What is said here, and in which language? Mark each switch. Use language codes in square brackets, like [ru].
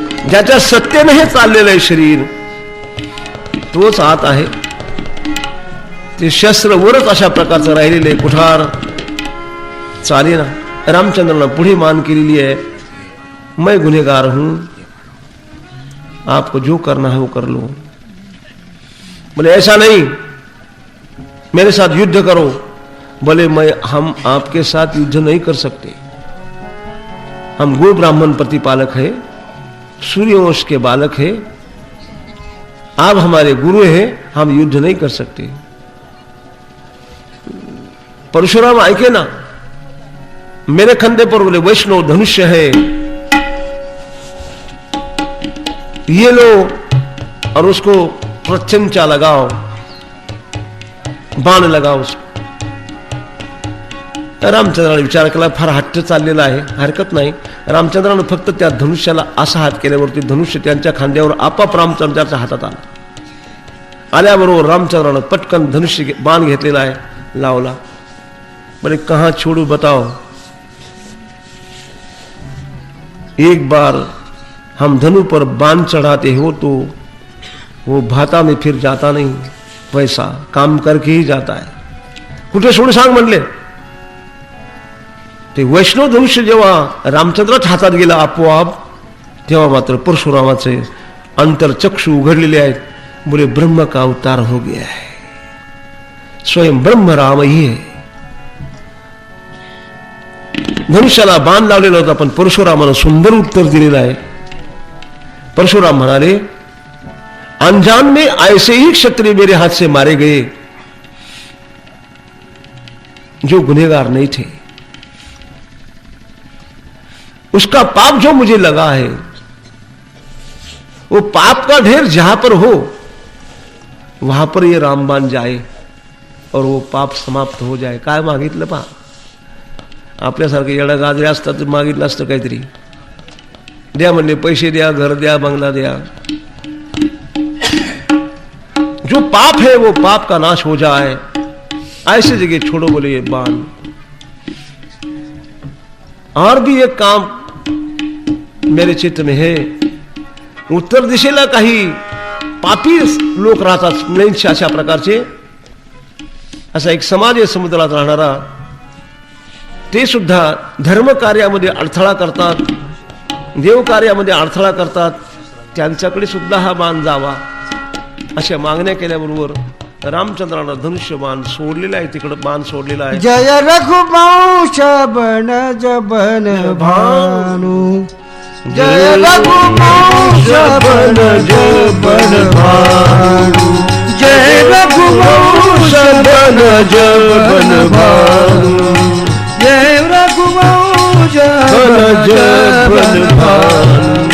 [mr] ज्याच्या सत्तेने हे चाललेलं आहे शरीर तोच आत आहे. ते शस्त्र वरच अशा प्रकारचं राहिलेलं आहे, कुठार चाले ना. रामचंद्रांना पुढे मान केलेली आहे, [hi] मैं गुनहगार हूं, आपको जो करना है वो कर लो. बोले ऐसा नहीं, मेरे साथ युद्ध करो. बोले हम आपके साथ युद्ध नहीं कर सकते, हम गो ब्राह्मण प्रतिपालक है, सूर्यवंश के बालक है, आप हमारे गुरु हैं, हम युद्ध नहीं कर सकते. परशुराम [mr] ऐके ना, [hi] मेरे कंधे पर बोले वैष्णव धनुष्य है, ये लो और उसको प्रत्यंचा लगाओ, बाण लगाओ उसको. [mr] रामचंद्राने विचार केला, फार हट्ट चाललेला आहे, हरकत नाही. रामचंद्रानं फक्त त्या धनुष्याला असा हात केल्यावरती धनुष्य त्यांच्या खांद्यावर आपाप रामचंद्राच्या हातात आला. आल्याबरोबर रामचंद्रानं पटकन धनुष्य बाण घेतलेला आहे, लावला. [hi] बोले कहां छोड़ू बताओ. एक बार हम धनु पर बाण चढ़ाते हो तो वो भाता में फिर जाता नहीं, वैसा काम करके ही जाता है. [mr] कुठे सोड सांग म्हणले. ते वैष्णव धनुष्य जेव्हा रामचंद्राच्या हातात गेला आपोआप, तेव्हा मात्र परशुरामाचे अंतरचक्षु उघडलेले आहेत. [hi] बोले ब्रह्म का अवतार हो गया है, स्वयं ब्रह्म राम ही है. [mr] धनुष्याला बाण लावलेला होता, पण परशुरामानं सुंदर उत्तर दिलेलं आहे. [hi] परशुराम [mr] म्हणाले, [hi] अनजान में ऐसे ही क्षत्रिय मेरे हाथ से मारे गए जो गुनहगार नहीं थे. उसका पाप जो मुझे लगा है, वो पाप का ढेर जहां पर हो वहां पर ये रामबाण जाए और वो पाप समाप्त हो जाए. [mr] काय मागितलं पहा. आपल्यासारखे येडा गाजरे असतात तर मागितलं असतं काहीतरी. द्या म्हणले, पैसे द्या, घर द्या, बंगला द्या. [hi] जो पाप है वो पाप का नाश हो जाए, ऐसे जगह छोड़ो बोले ये बाण. और भी एक काम मेरे चित्त में है. [mr] उत्तर दिशेला काही पापी लोक राहतात, म्लेच्छ अशा प्रकारचे. असा एक समाज आहे समुद्रात राहणारा, ते सुद्धा धर्म कार्यामध्ये अडथळा करतात, देव कार्यामध्ये अडथळा करतात. त्यांच्याकडे सुद्धा हा बाण जावा अशा मागण्या केल्याबरोबर रामचंद्रानं धनुष्यबाण सोडलेला आहे, तिकडं बाण सोडलेला आहे. [hi] जय रघुवंश बन जबन भानु, जय रघुवंश बन जबन भानु, जय रघुवंश बन जबन भानु, जय रघुवंश बन जबन भानु.